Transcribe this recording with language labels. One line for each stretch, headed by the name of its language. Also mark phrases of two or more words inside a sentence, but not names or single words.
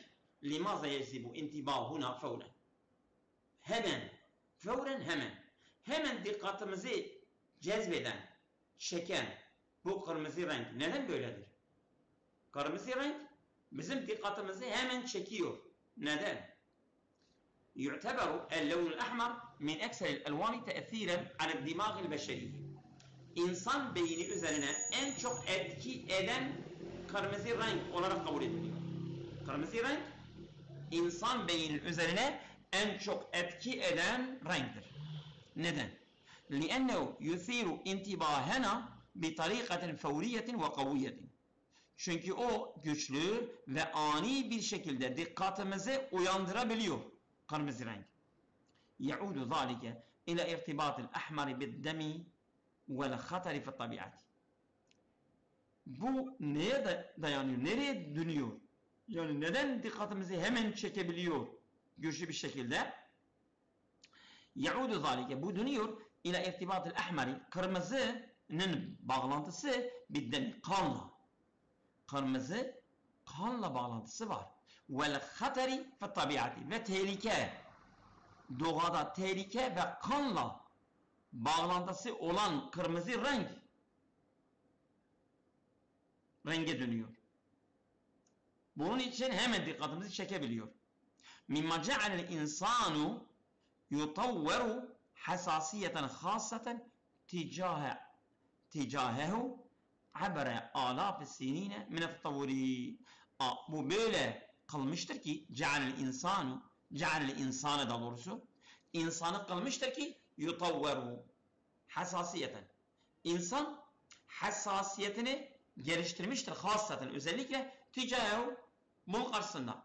Arabic: لماذا يجذب انتباهنا فوراً.
Turkish: Hemen dikkatimizi cezbeden, çeken bu kırmızı renk neden böyledir? Kırmızı renk bizim dikkatimizi hemen çekiyor. Neden?
Arabic: يعتبر اللون الأحمر من أكثر الألوان تأثيرا على الدماغ البشري.
Turkish: İnsan beyni üzerine en çok etki eden kırmızı renk olarak kabul ediliyor. Kırmızı renk insan beyninin üzerine en çok etki eden renktir. Neden?
Arabic: لأنه يثير انتباهنا بطريقة فورية وقوية.
Turkish: Çünkü o güçlü ve ani bir şekilde dikkatimizi uyandırabiliyor. Kırmızı renk.
Arabic: يعود ذلك إلى ارتباط الأحمر بالدم والخطر في الطبيعة.
Turkish: Bu neye dayanıyor? Nereye dönüyor? Yani neden dikkatimizi hemen çekebiliyor güçlü bir şekilde?
Arabic: يعود ذلك.
Turkish: Bu dönüyor
Arabic: إلى ارتباط الأحمر.
Turkish: Kırmızının bağlantısı بالدم. Kırmızı kanla bağlantısı var.
Arabic: وَالْخَطَرِ فِي الطَّبِيعَةِ.
Turkish: Ve tehlike, doğada tehlike ve kanla bağlantısı olan kırmızı renge dönüyor. Bunun için hemen dikkatimizi çekebiliyor.
Arabic: مِمَّا جَعَلَ الْاِنْسَانُ يُطَوَّرُ حَسَاسِيَةً خَاصَّةً تِجَاهَهُ عَبَرَ آلَافِ السِّنِينَ مِنَ التَّطَوُّرِ.
Turkish: Bu böyle kılmıştır ki cealel insanı da doğrusu insanı kılmıştır ki
Arabic: يطور حساسية.
Turkish: İnsan hassasiyetini geliştirmiştir hasaten özellikle ticarehu bunun karşısında.